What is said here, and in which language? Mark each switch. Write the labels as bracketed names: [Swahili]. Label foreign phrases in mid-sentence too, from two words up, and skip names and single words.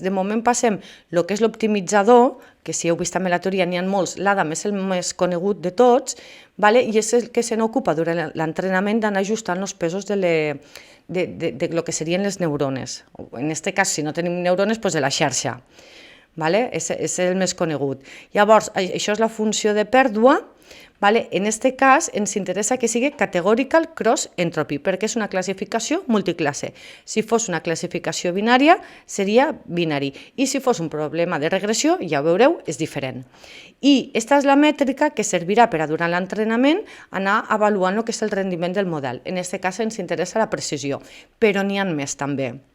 [Catalan] De moment passem el que és l'optimitzador, que si heu vist també la teoria n'hi ha molts, l'Adam és el més conegut de tots, i és el que se n'ocupa durant l'entrenament d'anar ajustant els pesos de lo que serien les neurones. En aquest cas, si no tenim neurones, de la xarxa. És el més conegut. Llavors, això és la funció de pèrdua. En aquest cas ens interessa que sigui [English] categorical cross entropy, [Catalan] perquè és una classificació multiclasse. Si fos una classificació binària, seria binari. I si fos un problema de regressió, ja ho veureu, és diferent. I aquesta és la mètrica que servirà per a, durant l'entrenament, anar avaluant el que és el rendiment del model. En aquest cas ens interessa la precisió, però n'hi ha més també.